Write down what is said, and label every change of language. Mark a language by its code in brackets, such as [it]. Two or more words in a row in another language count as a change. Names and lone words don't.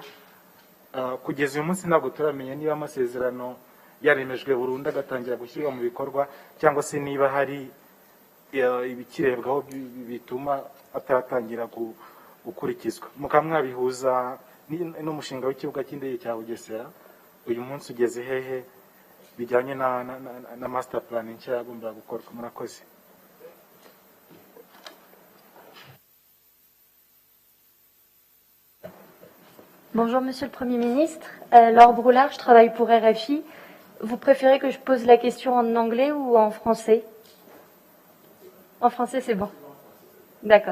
[rw] Kugeza uyu munsi ntabwo turamenya niba amasezerano yaremejwe burundu agatangira gushyirwa mu bikorwa cyangwa se niba hari ibikirebwaho bituma ataratangira gukurikizwa. Mukamwabihuza n'umushinga w'ikibuga cy'indege cya Bugesera uyu munsi ugeze hehe bijyanye na [en] master plan [rw] nshya yagombaga gukorwa? Murakoze. [fr] Bonjour Monsieur le Premier ministre, Laure Broulard, je travaille pour RFI. Vous préférez que je pose la question en anglais ou en français? En français, c'est bon. D'accord.